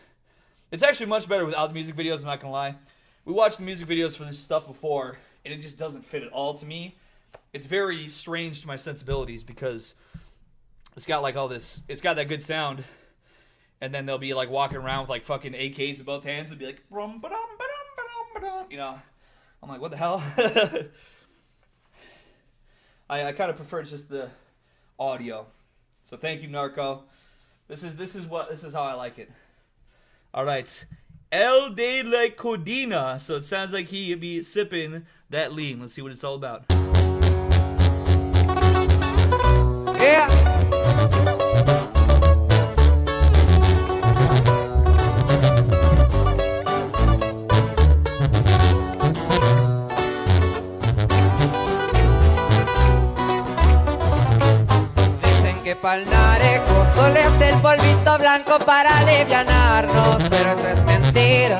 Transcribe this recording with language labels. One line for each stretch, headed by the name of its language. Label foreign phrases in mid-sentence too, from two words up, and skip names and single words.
English: It's actually much better without the music videos, I'm not gonna lie. We watched the music videos for this stuff before, and it just doesn't fit at all to me. It's very strange to my sensibilities because it's got like all this, it's got that good sound, and then they'll be like walking around with like fucking AKs in both hands and be like, brum, ba-dum, ba-dum, ba-dum, ba-dum, you know. I'm like, what the hell? I kind of prefer just the audio. So thank you, Narco. This is how I like it. Alright, El de la Codina. So it sounds like he be sipping that lean. Let's see what it's all about. Yeah.
Spanish: Dicen que pa'l narejo solo es el polvito blanco para alivianarnos, pero eso es mentira.